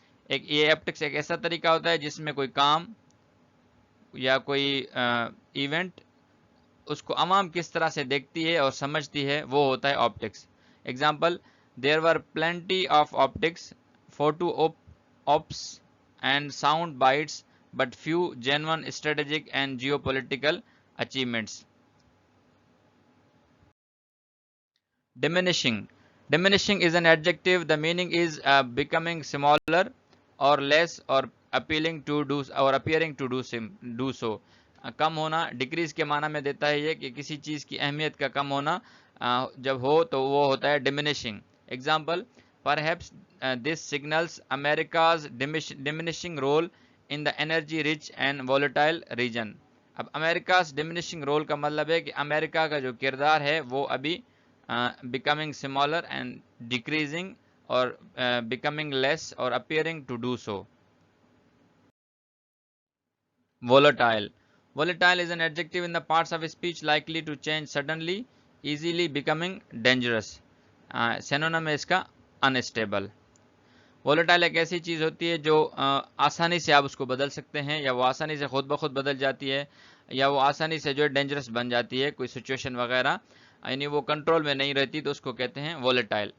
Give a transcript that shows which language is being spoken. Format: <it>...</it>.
<hi>ये ऑप्टिक्स एक ऐसा तरीका होता है जिसमें कोई काम या कोई इवेंट उसको आवाम किस तरह से देखती है और समझती है, वो होता है optics.</hi> <en>Example, there were plenty of optics photo ops and sound bites but few genuine strategic and geopolitical achievements. Diminishing. Diminishing is an adjective. The meaning is becoming smaller or less or appealing to do or appearing to do so.</en> <hi>कम होना decrease के माना में देता है ये कि किसी चीज़ की अहमियत का कम होना जब हो तो वो होता है diminishing.</hi> <en>Example, perhaps this signals America's diminishing role in the energy rich and volatile region.</en> <hi>अब अमेरिकाज डिमिनिशिंग रोल का मतलब है कि अमेरिका का जो किरदार है वो अभी</hi> <en>becoming smaller and decreasing or becoming less or appearing to do so. Volatile. Volatile is an adjective in the parts of a speech likely to change suddenly, easily becoming dangerous.</en> <hi>Synonym है इसका unstable. Volatile एक ऐसी चीज़ होती है जो आसानी से आप उसको बदल सकते हैं, या वो आसानी से खुद ब खुद बदल जाती है, या वो आसानी से जो है डेंजरस बन जाती है कोई सिचुएशन वगैरह, यानी वो कंट्रोल में नहीं रहती, तो उसको कहते हैं वोलेटाइल।</hi>